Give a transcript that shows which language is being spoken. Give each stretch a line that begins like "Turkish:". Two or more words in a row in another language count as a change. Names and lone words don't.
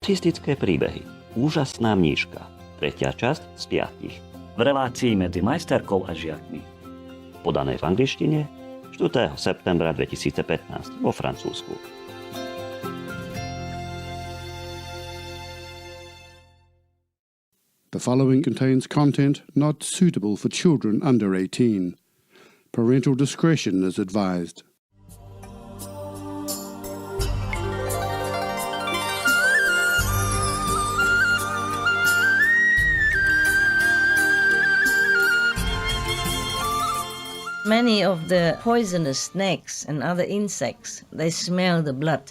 Slovak: Buddhistické príbehy. Úžasná mníška. 3. časť z 5. V relácii medzi majsterkou a žiakmi. Podané v angličtine 4. septembra 2015 vo Francúzsku.
English: The following contains content not suitable for children under 18. Parental discretion is advised. Many of the poisonous snakes and other insects, they smell the blood.